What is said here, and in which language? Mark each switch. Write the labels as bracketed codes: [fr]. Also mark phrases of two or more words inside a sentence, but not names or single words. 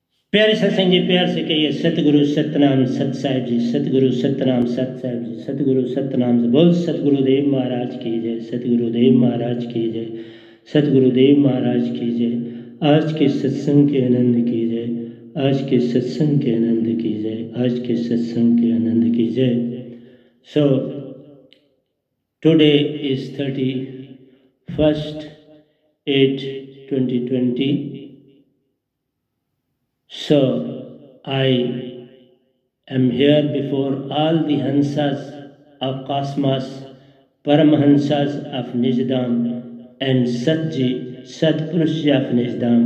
[hi] प्यारे सत्संग जी, प्यार से कहिए सतगुरु सतनाम सत साहिब जी, सतगुरु सतनाम सत साहिब जी, सतगुरु सतनाम से बोल सतगुरुदेव महाराज की जय, सतगुरुदेव महाराज की जय, सतगुरुदेव महाराज की जय। आज के सत्संग के आनंद की जय, आज के सत्संग के आनंद की जय, आज के सत्संग के आनंद की जय। [en] So today is 31/8/2020. So I am here before all the Hansas of Cosmos, Paramahansas of Nijdam, and Satji, Satpurushji of Nijdam.